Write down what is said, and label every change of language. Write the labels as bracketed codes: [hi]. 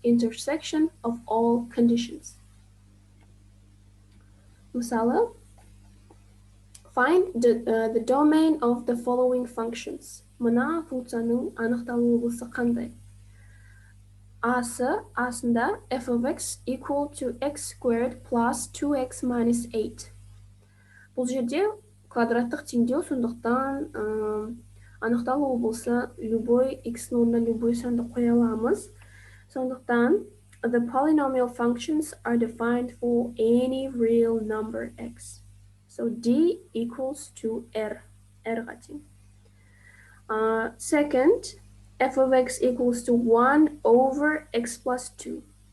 [en] Intersection of all conditions. [kk] Мысалы, [en] find the domain of the following functions. [kk] Мына функцияның анықталуы болса қандай? [en] Асында f of x equal to x squared plus 2x minus 8. [kk] Бұл жерде квадраттық теңдеу, сондықтан анықталуы болса любой x-ның орнына любой санды қоя аламыз. [en] Сондықтан the polynomial functions are defined for any real number x. So d equals to r. [kk] R-ға тең. [en] Second, f of x equals to 1 over x plus 2.